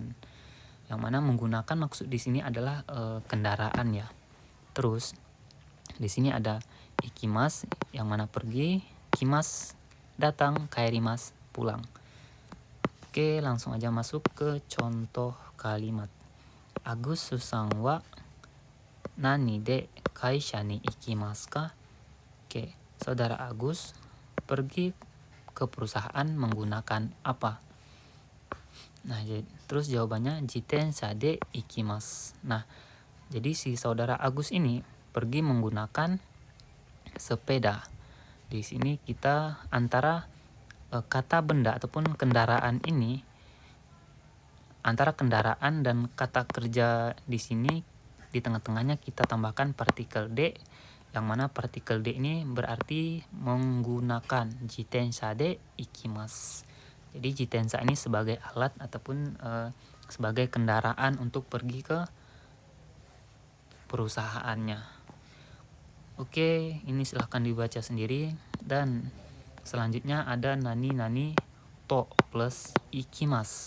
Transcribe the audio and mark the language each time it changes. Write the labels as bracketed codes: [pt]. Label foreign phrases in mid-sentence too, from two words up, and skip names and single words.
[id] Yang mana menggunakan maksud di sini adalah kendaraan ya. Terus di sini ada ikimas yang mana pergi, kimas datang, kaerimasu, pulang. Oke, langsung aja masuk ke contoh kalimat. [ja] アグスさんは何で会社に行きますか? [id] Oke, saudara Agus pergi ke perusahaan menggunakan apa? Nah, terus jawabannya [ja] 自転車で行きます. [id] Nah, jadi si saudara Agus ini pergi menggunakan sepeda. Di sini kita antara kata benda ataupun kendaraan ini, antara kendaraan dan kata kerja di sini di tengah-tengahnya kita tambahkan partikel de, yang mana partikel de ini berarti menggunakan, [ja] 自転車で行きます. [id] Jadi jitensha ini sebagai alat ataupun sebagai kendaraan untuk pergi ke perusahaannya. Oke, ini silahkan dibaca sendiri. Dan selanjutnya ada [ja] 何と [id] plus ikimasu.